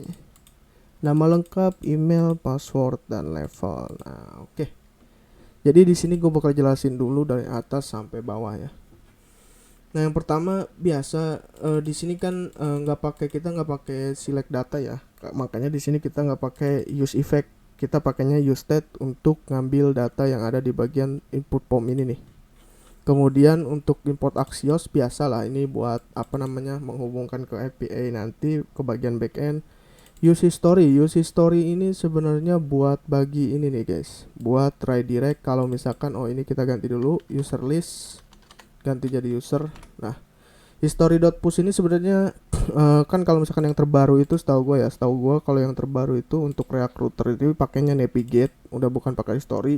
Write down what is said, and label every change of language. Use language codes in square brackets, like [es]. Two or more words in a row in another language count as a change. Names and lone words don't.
[id] Nama lengkap, email, password, dan level. Nah, oke. Jadi di sini gue bakal jelasin dulu dari atas sampai bawah ya. Nah yang pertama biasa di sini kan kita nggak pakai [en] select data [id] ya. Makanya di sini kita nggak pakai [en] use effect, [id] kita pakainya [en] use state [id] untuk ngambil data yang ada di bagian [en] input form [id] ini nih. Kemudian untuk import Axios biasa lah, ini buat apa namanya menghubungkan ke API nanti ke bagian backend. [en] Use history [id] ini sebenarnya buat bagi ini nih guys, buat redirect kalau misalkan ini kita ganti dulu [en] user list, [id] ganti jadi user. Nah history.push ini sebenarnya kan kalau misalkan yang terbaru itu setahu gue kalau yang terbaru itu untuk React Router itu pakainya navigate, udah bukan pakai history.